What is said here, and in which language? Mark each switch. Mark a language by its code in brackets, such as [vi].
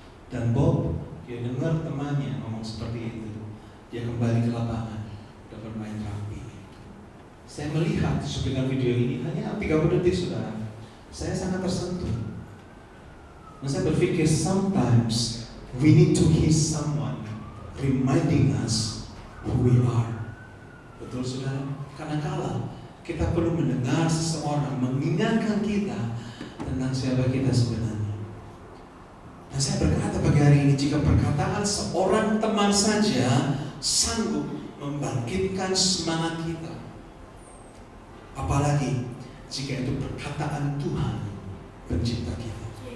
[id] Dan Bob, dia dengar temannya ngomong seperti itu. Dia kembali ke lapangan dan bermain rugby. Saya melihat cuplikan video ini hanya 30 detik, saudara. Saya sangat tersentuh. Dan saya berpikir [en] sometimes we need to hear someone reminding us who we are. [id] Betul, saudara? Kadang-kala kita perlu mendengar seseorang mengingatkan kita tentang siapa kita sebenarnya. Dan saya berkata pagi hari ini, jika perkataan seorang teman saja sanggup membangkitkan semangat kita, apalagi jika itu perkataan Tuhan pencipta kita.